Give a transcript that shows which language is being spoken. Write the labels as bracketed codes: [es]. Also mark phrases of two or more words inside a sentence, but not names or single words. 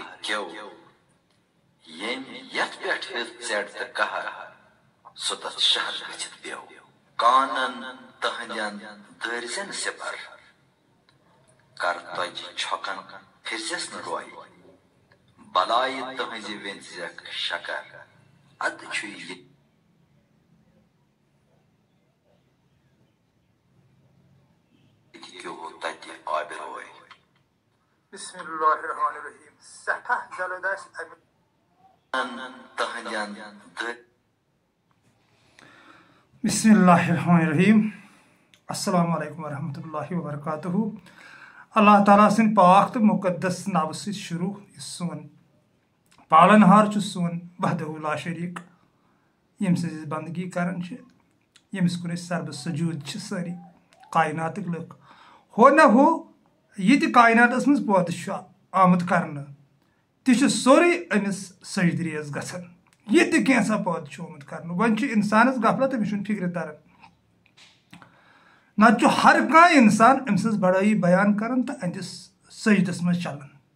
[ks] گیو ییٚمۍ یتھ پٮ۪ٹھ ہیٚژ ژٮ۪ڈ تہٕ قہر سُہ تتھ شہر گٔژھِتھ پیو کانن تہنٛدٮ۪ن دٲرزٮ۪ن سِپر کرتۄجہِ چھۄکن پھِرزٮ۪س نہٕ روے بلایہِ تہنٛزِ ویٚنزٮ۪کھ شکر ادٕ چھُ یہِ تتہِ آبہِ روے [ar] بسم اللہ الرحمن الرحیم [ks] سٹھاہ جلد تہنٛدٮ۪ن [ar] بسم اللہ الرحمن الرحیم السلام علیکم ورحمۃ اللہ وبرکاتہ [ks] اللہ تعالیٰ سٕنٛدِ پاک تہٕ مُقدس ناوٕ سۭتۍ شروع یُس سون پالن ہار چھُ سون [ar] وحدہ لا شریٖک [ks] ییٚمہِ سٕنٛز أسۍ بندگی کران چھِ ییٚمِس کُن أسۍ سربہٕ سجوٗد چھِ سٲری کایناتٕکۍ لُکھ ہو نہ ہو یہِ تہِ کایناتس منٛز پٲدٕ چھُ آمُت کرنہٕ تہِ چھُ سورُے أمِس سجدٕ ریز گژھان یہِ تہِ کینٛژھا پٲدٕ چھُ آمُت کرنہٕ وۄنۍ چھُ انسانس غفلت أمِس چھُنہٕ فِکرِ تران نتہٕ چھُ ہر کانٛہہ انسان أمۍ سٕنٛز بڑٲیی بیان کران تہٕ أہنٛدِس سجدس منٛز چلان